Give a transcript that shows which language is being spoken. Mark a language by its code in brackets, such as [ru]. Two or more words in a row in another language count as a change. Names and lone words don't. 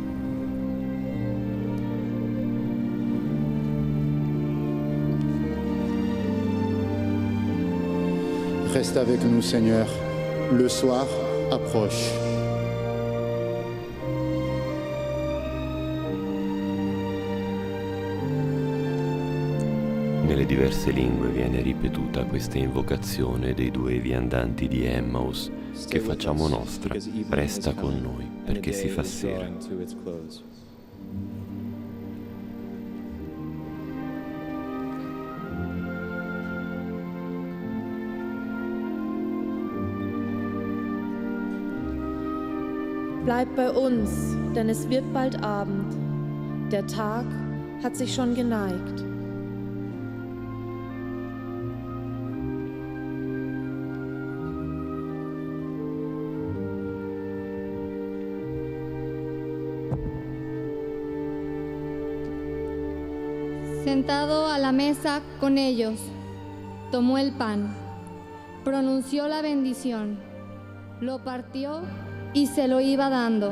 [fr] Reste avec nous, Seigneur. Le soir approche. [it] Nelle diverse lingue viene ripetuta questa invocazione dei due viandanti di Emmaus che facciamo nostra. Resta con noi perché si fa sera. [de] Bleib bei uns, denn es wird bald Abend. Der Tag hat sich schon geneigt. [es] Sentado a la mesa con ellos, tomó el pan, pronunció la bendición, lo partió y se lo iba dando.